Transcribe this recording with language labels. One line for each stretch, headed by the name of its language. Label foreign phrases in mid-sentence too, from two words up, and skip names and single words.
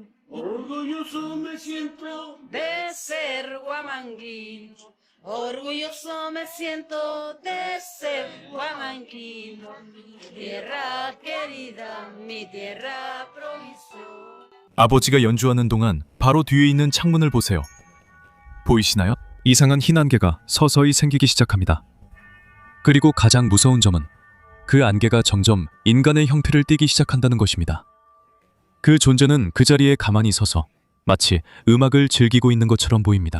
Spanish: Orgulloso me siento de ser guamanguín. Orgulloso me siento de ser guamanguín. Tierra querida, mi tierra provisión.
Korean: 아버지가 연주하는 동안 바로 뒤에 있는 창문을 보세요. 보이시나요? 이상한 흰 안개가 서서히 생기기 시작합니다. 그리고 가장 무서운 점은 그 안개가 점점 인간의 형태를 띠기 시작한다는 것입니다. 그 존재는 그 자리에 가만히 서서 마치 음악을 즐기고 있는 것처럼 보입니다.